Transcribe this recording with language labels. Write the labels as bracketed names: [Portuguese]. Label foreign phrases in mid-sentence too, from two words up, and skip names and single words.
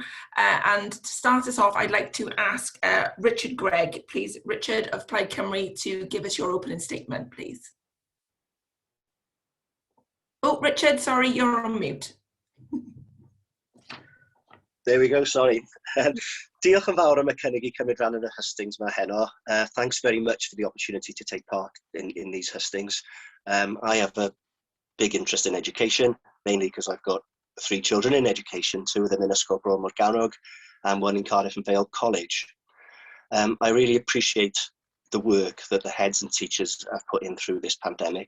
[English] And to start us off, I'd like to ask Richard Gregg, please, Richard of Plaid Cymru, to give us your opening statement, please. Oh, Richard, sorry, you're on mute. There we go, sorry. [Welsh] Diolch yn fawr am y cynnig I cymryd rhan yn y hustings yma heno. [English] Thanks very much for the opportunity to take part in these hustings. I have a big interest in education, mainly because I've got 3 children in education, 2 of them in Ysgol Bro Morgannwg and 1 in Cardiff and Vale College. I really appreciate the work that the heads and teachers have put in through this pandemic.